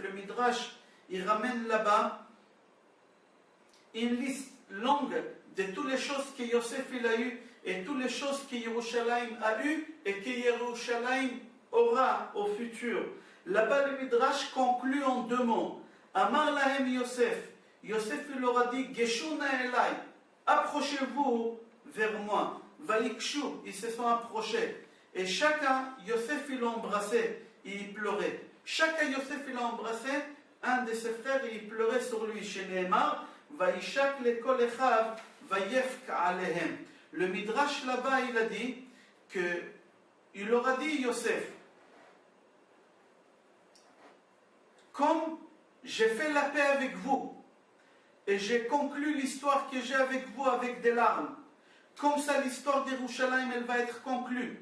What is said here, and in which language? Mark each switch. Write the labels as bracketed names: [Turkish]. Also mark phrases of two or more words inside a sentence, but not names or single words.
[French] Le Midrash, il ramène là-bas une liste longue de toutes les choses que Yosef il a eues et toutes les choses que Yerushalayim a eues et que Yerushalayim aura au futur. Là-bas, le Midrash conclut en deux mots. [Hebrew] אמר להם יוסף. [French] Yosef il leur a dit, [Hebrew] גשו נא אלי, [French] approchez-vous vers moi. Vaikshu, ils se sont approchés. Et chacun, Yosef il l'a embrassé, et il pleurait. Chacun, Yosef il l'a embrassé, un de ses frères, et il pleurait sur lui. Chez Nehemar, [Hebrew] וינשק לכל אחיו, ויבך עליהם. [French] Le Midrash là-bas, il a dit que, il leur a dit, Yosef, comme j'ai fait la paix avec vous, et j'ai conclu l'histoire que j'ai avec vous avec des larmes, comme ça l'histoire d'Yerushalayim, elle va être conclue.